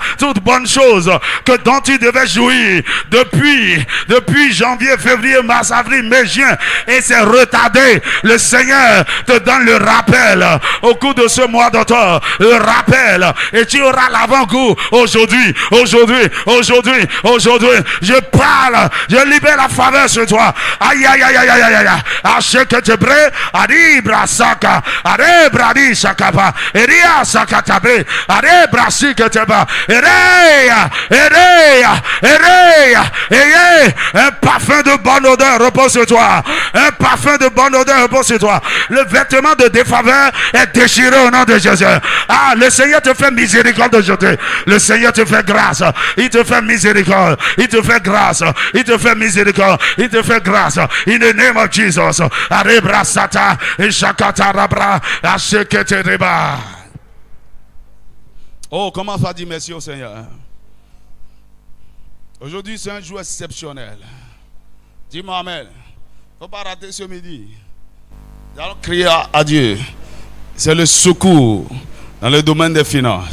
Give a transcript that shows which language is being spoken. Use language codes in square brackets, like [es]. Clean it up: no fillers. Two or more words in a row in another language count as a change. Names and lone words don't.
[fr] Toute bonne chose dont tu devais jouir depuis janvier, février, mars, avril, mai, juin, et c'est retardé. Le Seigneur te donne le rappel au cours de ce mois d'octobre, le rappel, et tu auras l'avant-goût aujourd'hui, je parle, je libère la faveur sur toi. Aïe, aïe, aïe, aïe, aïe, aïe, aïe. Achèque te bré, adibra saka, adebra di sakapa, eria sakatabe, adebra siketeba, ereya, un parfum de bonne odeur repose sur toi. Un parfum de bonne odeur repose sur toi. Le vêtement de défaveur est déchiré au nom de Jésus. Ah, le Seigneur te fait miséricorde aujourd'hui. Le Seigneur te fait grâce. Il te fait miséricorde. Il te fait grâce. Il te fait miséricorde. Il te fait grâce. [en] In the name of Jesus. Arebra sata et shakata rabra ashekete reba. [fr] Oh, comment ça dit merci au Seigneur. Aujourd'hui, c'est un jour exceptionnel. Dis-moi amen. Il ne faut pas rater ce midi. Nous allons crier à Dieu. C'est le secours dans le domaine des finances.